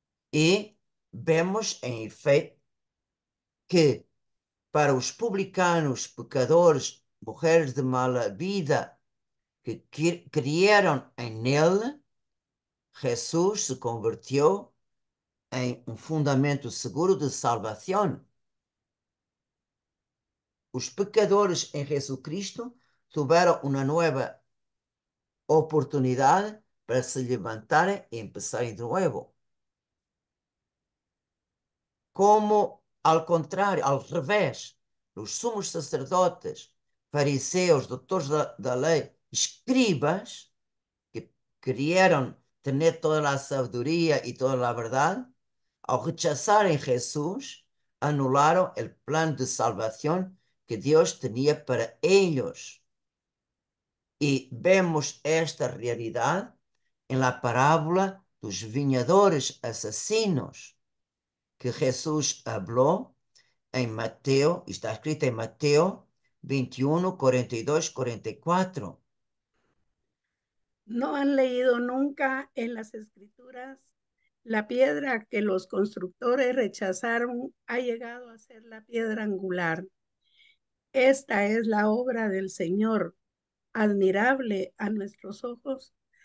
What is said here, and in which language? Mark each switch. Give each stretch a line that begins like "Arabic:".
Spanish: Y vemos en efecto que para
Portuguese: os
Spanish: publicanos, pecadores, mujeres de mala vida, que creyeron en él, Jesús se convirtió en un fundamento seguro de salvación.
Portuguese: Os pecadores em Jesucristo tiveram uma nova oportunidade para se levantarem e empezarem de novo. Como, ao contrário, ao revés, os sumos sacerdotes, fariseus, doutores da lei, escribas, que queriam ter toda a sabedoria e toda a verdade, ao rechazarem Jesus, anularam o plano de salvação que Deus tinha para eles. E vemos esta realidade na parábola dos vinhadores assassinos, que Jesus falou em Mateus, está escrito em Mateus 21, 42, 44.
Spanish: ¿No han leído nunca en las escrituras? La piedra que los constructores rechazaron ha llegado a ser la piedra angular. Esta es la obra del Señor, admirable a nuestros ojos.